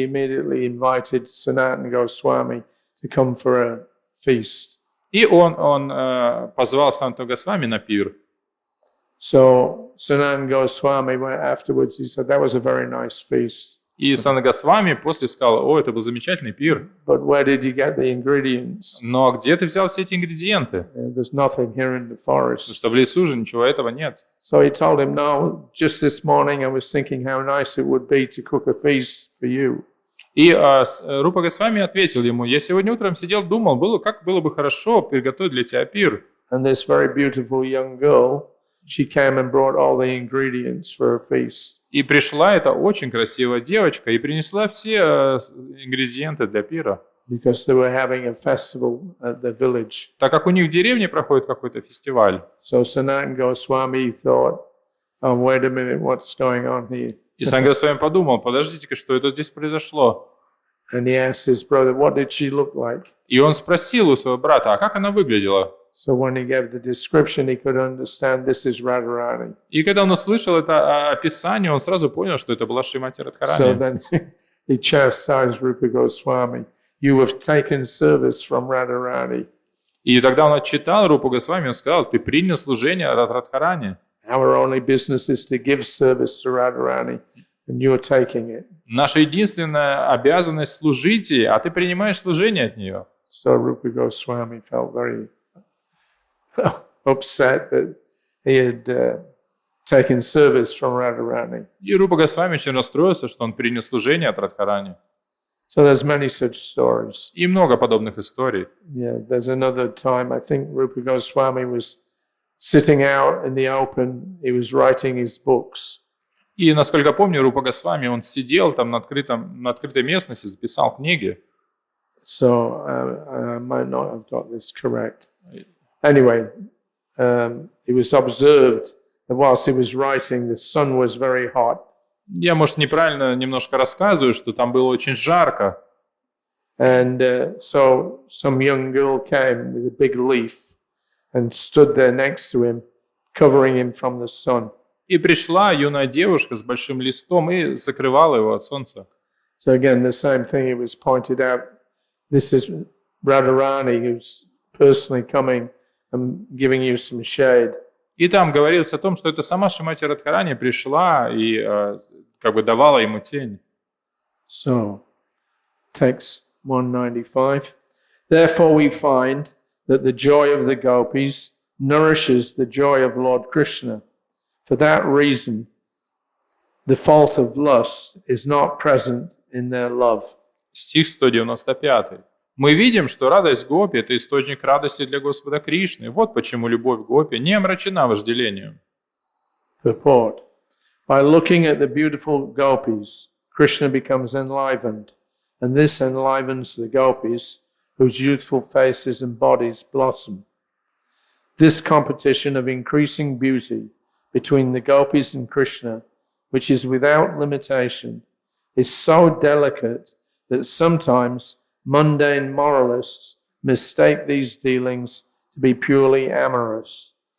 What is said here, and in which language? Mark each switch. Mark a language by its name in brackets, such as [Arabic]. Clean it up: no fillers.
[English] He immediately invited Sanatana Goswami to come for a feast. [Russian] И он позвал Санту Госвами на пир. [English] So Sanatana Goswami went afterwards. He said that was a very nice feast. [Russian] И Санта Госвами после сказал: о, это был замечательный пир. [English] But where did you get the ingredients? [Russian] Но где ты взял все эти ингредиенты? [English] There's nothing here in the [Russian] Потому [English] forest. [Russian] что в лесу же ничего этого нет. [English] So he told him, no, just this morning I was thinking how nice it would be to cook a feast for you. [Russian] И Рупа Госвами ответил ему: я сегодня утром сидел, думал, как было бы хорошо приготовить для тебя пир. [English] And this very beautiful young girl, she came and brought all the ingredients for a feast. [Russian] И пришла эта очень красивая девочка и принесла все ингредиенты для пира. [English] Because they were having a festival at the village. [Russian] Так как у них в деревне проходит какой-то фестиваль. [English] So Sanatana Goswami thought, oh, wait a minute, what's going on here? [Russian] И Санта Госвами подумал: подождите-ка, что это здесь произошло? [English] And he asked his brother, what did she look like? [Russian] И он спросил у своего брата: а как она выглядела? [English] So when he gave the description, he could understand this is Radharani. [Russian] И когда он услышал это описание, он сразу понял, что это была Шримати [English] So [Russian] Радхарани. [English] then he chastised Rupa Goswami. You have taken service from Radharani. [Russian] И тогда он отчитал Рупу Госвами, он сказал: ты принял служение от Радхарани. [English] Our only business is to give service to Radharani, and you're taking it. [Russian] Наша единственная обязанность служить ей, а ты принимаешь служение от нее. [English] So Rupa Goswami felt very upset that he had taken service from Radharani. [Russian] И Рупа Госвами очень расстроился, что он принял служение от Радхарани. [English] So there's many such stories. [Russian] И много подобных историй. [English] Yeah, there's another time, I think Rupa Goswami was sitting out in the open, he was writing his books. [Russian] И, насколько помню, Рупа Госвами, он сидел там на открытой местности, записал книги. [English] So I might not have got this correct. Anyway, it was observed that whilst he was writing, the sun was very hot. [Russian] Я, может, неправильно немножко рассказываю, что там было очень жарко. [English] And so some young girl came with a big leaf and stood there next to him, covering him from the sun. [Russian] И пришла юная девушка с большим листом и закрывала его от солнца. [English] So again, the same thing, it was pointed out, this is Radharani who's personally coming and giving you some shade. [Russian] И там говорилось о том, что это сама Шримати Радхарани пришла и как бы давала ему тень. [English] So, text 195. Therefore we find that the joy of the gopis nourishes the joy of Lord Krishna. For that reason, the fault of lust is not present in their love. [Russian] Стих 195. Мы видим, что радость гопи – это источник радости для Господа Кришны. Вот почему любовь гопи не омрачена вожделением. [English] Purport. By looking at the beautiful gopis, Krishna becomes enlivened, and this enlivens the gopis, whose youthful faces and bodies blossom. This competition of increasing beauty between the gopis and Krishna, which is without limitation, is so delicate that sometimes mundane moralists mistake these dealings to be purely amorous.